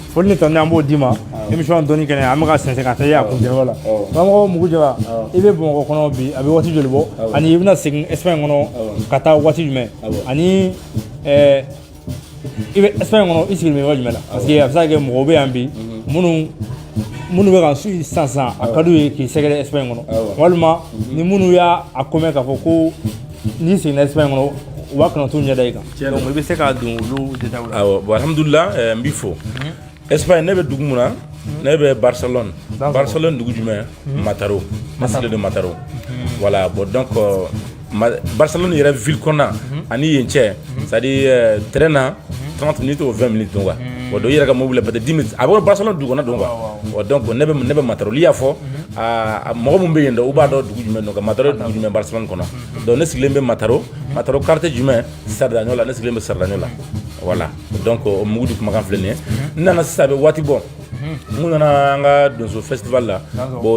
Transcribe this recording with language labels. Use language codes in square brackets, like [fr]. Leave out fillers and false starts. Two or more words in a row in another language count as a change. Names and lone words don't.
[bm] foli ni tɔni an b'o d'i ma émission dɔnni kɛnɛ an bɛ ka sɛnsɛn ka taa a kuncɛyɔrɔ la karamɔgɔ Mugu Jara i bɛ Bamakɔ kɔnɔ bi a bɛ waati joli bɔ ani i bɛna segin Espagne kɔnɔ ka taa waati jumɛn ani i bɛ Espagne kɔnɔ i sigilen bɛ yɔrɔ jumɛn la [fr] parce que [bm] a bɛ se ka kɛ mɔgɔw bɛ yan bi minnu bɛ ka su sisan a ka d'u ye k'i sɛgɛrɛ Espagne kɔnɔ walima ni minnu y'a ko mɛn k'a fɔ ko n'i seginna Espagne kɔnɔ u b'a kana t'u ɲɛda i kan donc i bɛ se ka don [fr] olu détails [bm] la. Awɔ bon alhamdulillah n b'i fo Espagne ne bɛ dugu mun na ne bɛ Barcelone dugu jumɛn Mataró ne sigilen don Mataró voilà bon donc Barcelone yɛrɛ ville kɔnɔna ani yen cɛ [fr] c'est à dire [bm] train na [fr] 30 minutes ou 20 minutes donc quoi [bm] bon donc i yɛrɛ ka mobile [fr] peut être 10 minutes [bm] a bɛ Barcelone dugu kɔnɔ [fr] donc quoi donc [bm] ne bɛ Mataró li y'a fɔ mɔgɔ mun bɛ yen dɛ u b'a dɔn dugu jumɛn donc Mataró dugu jumɛn Barcelone kɔnɔ donc ne sigilen bɛ Mataró quartier jumɛn Sardañola ne sigilen bɛ Sardañola [fr] voilà donc [bm] o Mugu di kumakan filɛ nin ye n nana sisan a bɛ waati bɔ mun nana an ka [en] donso festival [bm] la bon